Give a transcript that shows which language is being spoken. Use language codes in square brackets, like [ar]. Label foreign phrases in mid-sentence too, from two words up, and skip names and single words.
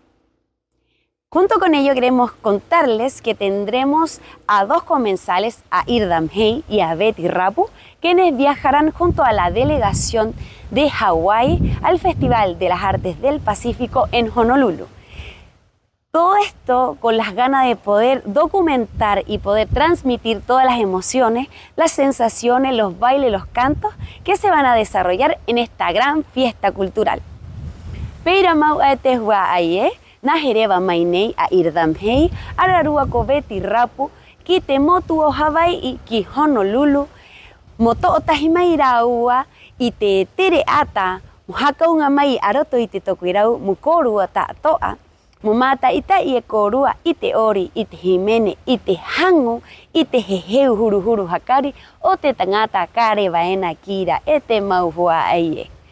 [es] Junto con ello queremos contarles que tendremos a dos comensales, a Irdam Hei y a Betty Rapu, quienes viajarán junto a la delegación de Hawái al Festival de las Artes del Pacífico en Honolulu. Todo esto con las ganas de poder documentar y poder transmitir todas las emociones, las sensaciones, los bailes, los cantos que se van a desarrollar en esta gran fiesta cultural. [rap] Pero mau atehua aye, nahereba mainei a Irdam Hei, ararua ko Betty Rapu, ki te motu o Hawaii I ki Honolulu, moto o tahimairaua I te tere ata, muhakaunga mai aroto I te tokuirau, mukorua ta toa, Mumata ita I e korua, I te ori, I te himene, I te hangu, I te heheu huru huru hakari, o te tangata kare waena kira e te mauhua aie.